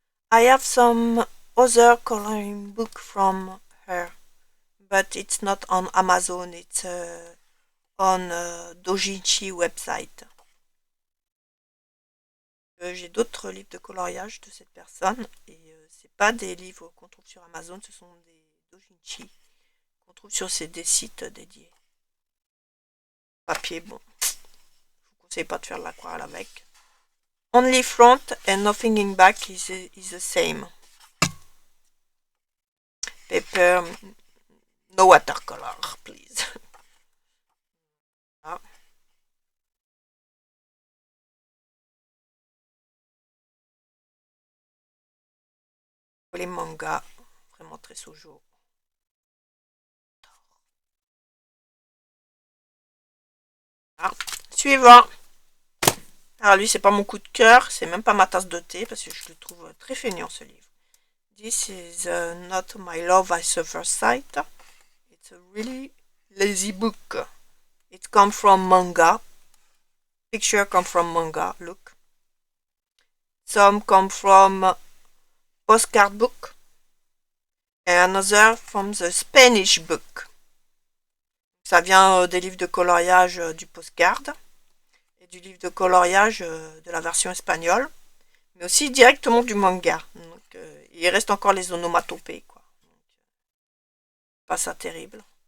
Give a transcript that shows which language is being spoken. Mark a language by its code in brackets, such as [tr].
[en] I have some other coloring book from her, but it's not on Amazon, it's on Dojinshi website. [fr] J'ai d'autres livres de coloriage de cette personne, et c'est pas des livres qu'on trouve sur Amazon, ce sont des Dojinshi qu'on trouve sur des sites dédiés. Papier, bon, je vous conseille pas de faire de l'aquarelle avec. [en] Only front and nothing in back is the same. Paper, no watercolor, please. Ah. [fr] Les mangas, vraiment très shoujo. Ah. Suivant. Alors lui, c'est pas mon coup de cœur, c'est même pas ma tasse de thé parce que je le trouve très feignant ce livre. [en] This is not my love at the first sight. It's a really lazy book. It comes from manga. Picture come from manga. Look. Some come from postcard book. And another from the Spanish book. [fr] Ça vient des livres de coloriage du postcard et du livre de coloriage de la version espagnole, mais aussi directement du manga. Donc, il reste encore les onomatopées, quoi. Donc, pas ça terrible.